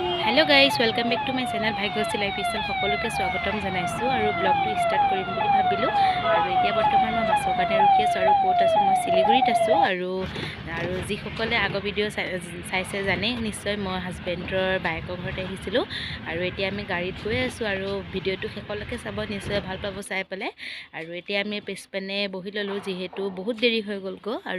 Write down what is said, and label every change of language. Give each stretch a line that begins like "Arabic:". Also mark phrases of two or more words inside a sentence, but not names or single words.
English: hello guys welcome back to my channel
Assamese: भाग्यश्री लाइफस्टाइल সকলোকে স্বাগতম জনাইছো আৰু ব্লগটো স্টাৰ্ট কৰিম বুলি ভাবিলো আৰু এতিয়া বৰ্তমান মই বাছৰ কাৰণে ৰখি আছো আৰু ক'ত আছো মই শিলিগুৰিত আছো আৰু যিসকলে আগৰ ভিডিঅ' চাইছে জানে নিশ্চয় মই হাজবেণ্ডৰ বাইকৰ ঘৰত আহিছিলো আৰু এতিয়া আমি গাড়ীত গৈ আছো আৰু ভিডিঅ'টো শেষলৈকে চাব নিশ্চয় ভাল পাব চাই পেলাই আৰু এতিয়া আমি পিছপানে বহি ললো যিহেতু বহুত দেৰি হৈ গ'ল গো আৰু